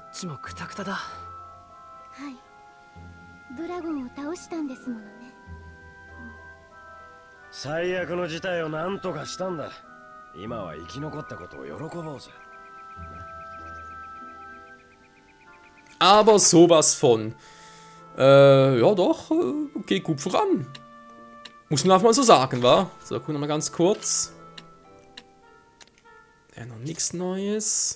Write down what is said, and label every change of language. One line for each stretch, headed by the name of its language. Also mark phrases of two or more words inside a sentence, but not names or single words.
Japanese: ドラゴンを倒したんですものね。最悪の事態を何とかしたんだ。今は生き残ったことを喜ぼうぜ。
German: Aber sowas von. Ja doch, geht gut voran. Muss man einfach mal so sagen, wa? So, gucken wir mal ganz kurz. noch nichts Neues.